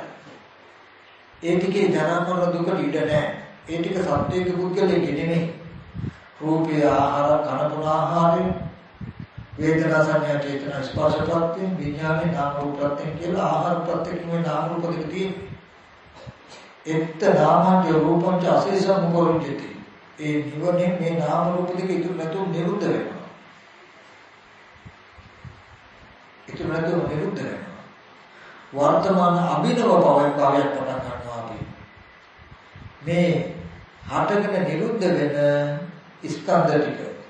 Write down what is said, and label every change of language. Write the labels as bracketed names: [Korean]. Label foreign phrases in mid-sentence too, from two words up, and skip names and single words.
[Sinhala] ඒ ටිකේ ජරා මරණ දුක ඉඩ නැහැ. ඒ ටික සත්‍යයේ පුද්ගලයේ නෙමෙයි. රූපේ ආහාර කන පුන ආහාරය වේදනා සංඥා චේතනා ස්පර්ශ ප්‍රත්‍ය විඥානේ නාම රූප ප්‍රත්‍ය කියලා ආහාර ප්‍රත්‍ය කියන්නේ නාම රූප දෙක තියෙනවා. [Pali] එත්ත නාමං රූපං ච අශේෂං උපරිජ්ජති. [Sinhala] ඒ නිවනේ මේ නාම රූප දෙක ඉතුරු නැතුව නිරුද්ධ වෙනවා. ඉතුරු නැතුව නිරුද්ධ වෙනවා. වර්තමාන අභිනව භවයක් පටන් ගන්නවා අපි. මේ හටගෙන නිරුද්ධ වෙන ස්කන්ධ ටික.